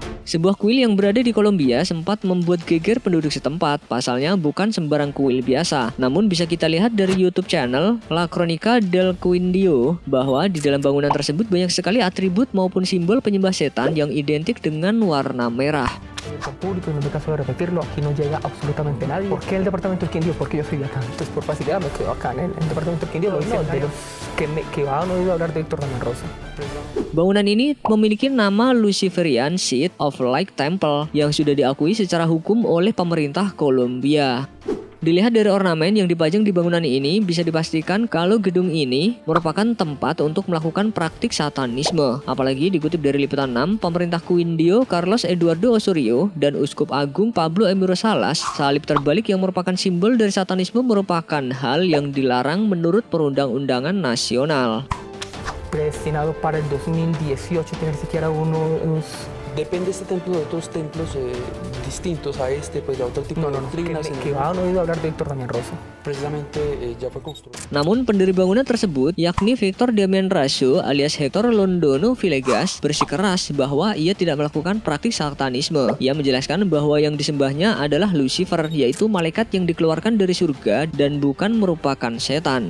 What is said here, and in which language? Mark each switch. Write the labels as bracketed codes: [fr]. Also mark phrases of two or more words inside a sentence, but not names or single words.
[id] Sebuah kuil yang berada di Kolombia sempat membuat geger penduduk setempat. Pasalnya bukan sembarang kuil biasa. Namun bisa kita lihat dari YouTube channel La Crónica del Quindio bahwa di dalam bangunan tersebut banyak sekali atribut maupun simbol penyembah setan yang identik dengan warna merah. [es] Con público y no me caso de repetirlo, aquí no llega absolutamente nadie. ¿Por qué el departamento del Quindío? Porque yo soy de acá. Entonces por facilidad me quedo acá en el departamento del Quindío. Lo dicen de los que han oído hablar de Héctor Ramón Rosa. [id] Bangunan ini memiliki nama Luciferian Seat of Light Temple yang sudah diakui secara hukum oleh pemerintah Kolombia. Dilihat dari ornamen yang dipajang di bangunan ini, bisa dipastikan kalau gedung ini merupakan tempat untuk melakukan praktik satanisme. Apalagi dikutip dari Liputan 6, pemerintah Quindio Carlos Eduardo Osorio dan Uskup Agung Pablo Emiro Salas, salib terbalik yang merupakan simbol dari satanisme merupakan hal yang dilarang menurut perundang-undangan nasional. [es] Predestinado para el 2018 tener siquiera unos... Depende este templo de otros templos distintos a este, pues de otro tipo de doctrinas. que han oído hablar de Héctor Ramón Rosa. Precisamente ya fue construido. [id] Namun pendiri bangunan tersebut, yakni Victor Damian Raso alias Hector Londono Villegas, bersikeras bahwa ia tidak melakukan praktik satanisme. Ia menjelaskan bahwa yang disembahnya adalah Lucifer, yaitu malaikat yang dikeluarkan dari surga dan bukan merupakan setan.